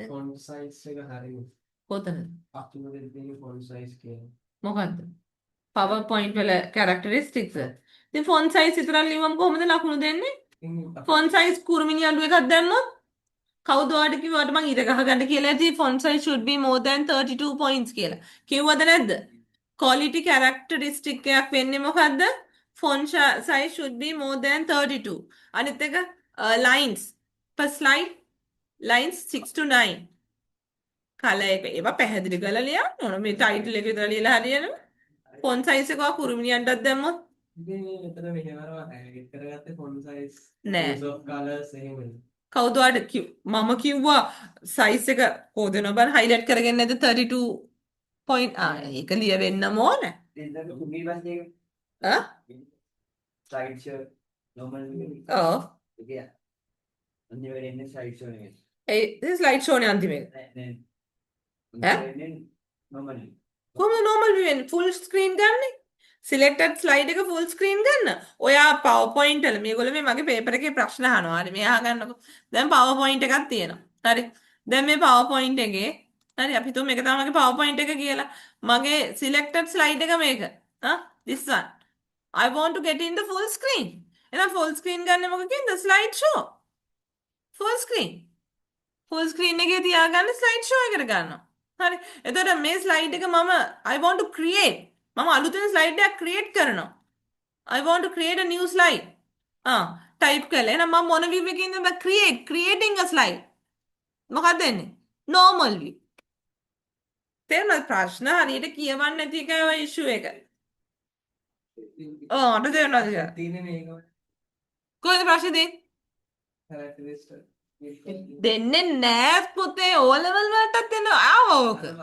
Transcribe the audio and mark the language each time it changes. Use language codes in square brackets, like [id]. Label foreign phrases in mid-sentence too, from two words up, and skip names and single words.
[en] font size [si] එක හරියි. කොතනද අතුල දෙන්නේ [en] font size [si] කියන්නේ. මොකද්ද PowerPoint වල characteristics ඉතින් [en] font size [si] විතරක් ලියවම කොහොමද ලකුණු දෙන්නේ [en] font size [si] කුරුමිනි අඩු එකක් දැම්මොත් කවුද ඔයාලට කිව්වට මං ඉර ගහගන්න කියලා ඇති [en] font size should be more than 32 points [si] කියලා කිව්වද නැද්ද [en] quality characteristic [si] එකක් වෙන්නේ මොකද්ද [en] font size should be more than 32 [si] අනිත් එක [en] lines per slide lines 6 to 9 [si] කලර් එක ඒවා පැහැදිලි කරලා ලියන්න ඕන මේ ටයිටල් එක විතර ලියලා හරියනවා [en] font size [si] එක කුරුමිනියන්ටත් දැම්මොත් ඉතින් මේ මෙතන මෙහෙවරව edit කරගත්තේ [en] font size [si] නෑ [en] use of colors එහෙමද [si] කවුද ඔයාලට මම කිව්වා size එක කොහොදන බල highlight කරගෙන නැද්ද 32 point ඒක ලියවෙන්නම ඕන ඉතින් කුමී වශයෙන් [en] slide show normal [si] ඔව් okay අන්තිමට එන්නේ [en] slide show [si] නෙමෙයි ඒ ස්ලයිඩ් ෂෝ නේ අන්තිමේ නෑ normally කොහොමද [en] normal view [si] වෙන්නේ [en] full screen [si] ගන්නේ [en] selected slide [si] එක [en] full screen [si] ගන්න. ඔයා PowerPoint වල මේගොල්ලෝ මේ මගේ paper එකේ ප්‍රශ්න අහනවා. හරි මේ අහගන්නකො. දැන් PowerPoint එකක් තියෙනවා. හරි. දැන් මේ PowerPoint එකේ හරි අපි හිතුව මේක තමයි මගේ PowerPoint එක කියලා. මගේ [en] selected slide [si] එක මේක. [en] This one. I want to get in the full screen. [si] එහෙනම් [en] full screen [si] ගන්න මොකකින්ද? [en] slide show. full screen. full screen [si] එකේ තියාගන්න [en] slide show [si] එකට ගන්නවා. හරි. එතකොට මේ slide එක මම [en] I want to create [si] මම අලුතෙන් ස්ලයිඩ් එකක් ක්‍රියේට් කරනවා. [en] I want to create a new slide. [si] ටයිප් කරලා එහෙනම් මම මොන view එකකින්ද [en] creating a slide. [si] මොකක්ද එන්නේ? [en] normal view. [si] තේරුණාද ප්‍රශ්න හරියට කියවන්න නැති එකයි ඔය issue එක. අර තේරුණාද කියලා? තියෙන්නේ මේක කොහෙද ප්‍රශ්නේ දෙන්නේ? characteristic දෙන්නේ නෑ පුතේ O level වලටත් දෙනවා. ඕක.